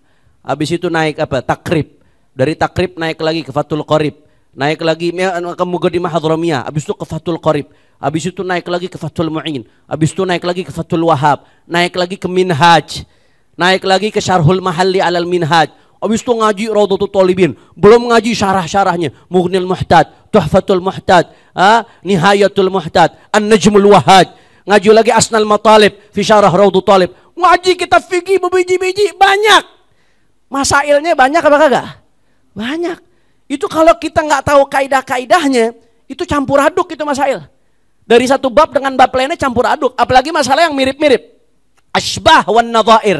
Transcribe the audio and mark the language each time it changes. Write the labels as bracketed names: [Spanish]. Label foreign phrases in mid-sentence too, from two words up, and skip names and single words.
[Indonesian] Habis itu naik apa? Takrib. Dari takrib naik lagi ke Fathul Qorib. Naik lagi ke Muqaddimah Hadramiyah. Habis itu ke Fathul Qorib. Habis itu naik lagi ke Fathul Mu'in. Habis itu naik lagi ke Fathul Wahab. Naik lagi ke Minhaj. Naik lagi ke Syarhul Mahalli alal Minhaj. Habis itu ngaji Rawdatul Talibin. Belum ngaji syarah-syarahnya. Mughnil Muhtad, Tuhfatul Muhtad, Nihayatul Muhtad, An-Najmul Wahaj. Ngaji lagi Asnal Matalib fi Syarah Rawdatul Talib. Ngaji kitab fikih berbiji-biji banyak. Masailnya banyak apa kagak? Banyak. Itu kalau kita nggak tahu kaidah-kaidahnya, itu campur aduk itu masail. Dari satu bab dengan bab lainnya campur aduk. Apalagi masalah yang mirip-mirip. Asbah wan nadhair.